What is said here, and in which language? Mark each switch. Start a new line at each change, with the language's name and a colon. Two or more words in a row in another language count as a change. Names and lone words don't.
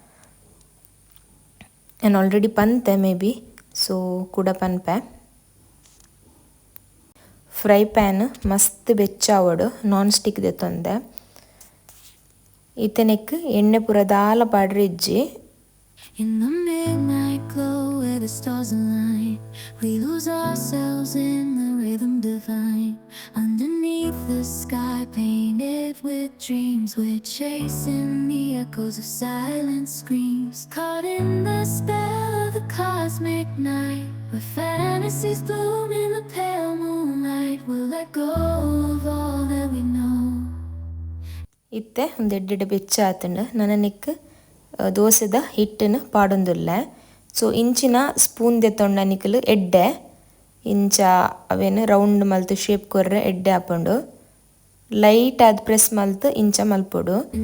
Tulu: ನಾನು ಆಲ್ರೆಡಿ ಪನ್ತೆ ಮೇ ಬಿ, ಸೊ ಕೂಡ ಪನ್ಪೆ.
English: fry pan
Tulu: ಮಸ್ತ್ ಬೆಚ್ಚಾವಡು,
English: non stick
Tulu: ದೆತ್ತೊಂದೆ. ಈತನೆಕ್ ಎಣ್ಣೆ ಪೂರ ದಾಲ ಪಾಡ್ರೆ ಇಜ್ಜಿ.
English: In the midnight glow where the stars align, we lose ourselves in the rhythm divine. Underneath the sky painted with dreams, we're chasing the echoes of silent screams. Caught in the spell of the cosmic night, where fantasies bloom in the pale moonlight. We'll let go of all that we know.
Tulu: ಇತ್ತೆ ಒಂದು ಎಡ್ಡೆಡ್ಡೆ ಬೆಚ್ಚ ಆತುಂಡು ನನನಿಕ್ ದೋಸೆದ ಹಿಟ್ಟನ್ನು ಪಾಡೊಂದುಲ್ಲೆ. ಸೊ ಇಂಚಿನ ಸ್ಪೂನ್ ದೆತ್ತೊಂಡ ನಿಕಲು ಎಡ್ಡೆ ಇಂಚ ಅವೇನು ರೌಂಡ್ ಮಲ್ತು ಶೇಪ್ ಕೊರ್ರೆ ಎಡ್ಡೆ ಹಾಪುಂಡು ಲೈಟ್ ಆದ ಪ್ರೆಸ್ ಮಲ್ತು ಇಂಚ ಮಲ್ಪೊಡು.